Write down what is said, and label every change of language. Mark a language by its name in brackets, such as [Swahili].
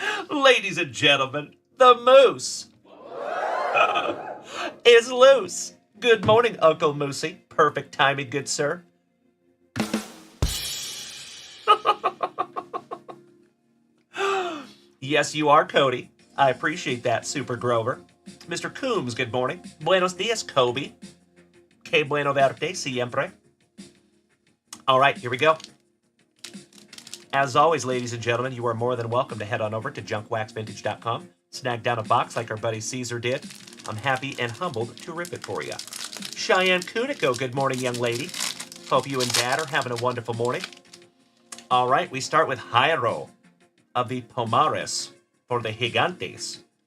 [English] Ladies and gentlemen, the moose is loose. Good morning, Uncle Moosey. Perfect timing, good sir. Yes, you are, Cody. I appreciate that, Super Grover. Mr. Coombs, good morning. Buenos dias, Kobe. [Spanish] Que bueno verte siempre. [English] All right, here we go. As always, ladies and gentlemen, you are more than welcome to head on over to junkwaxvintage.com, snag down a box like our buddy Caesar did. I'm happy and humbled to rip it for you. Cheyenne Kuniko, good morning, young lady. Hope you and Dad are having a wonderful morning. All right, we start with Jairo of the Pomares for the Gigantes.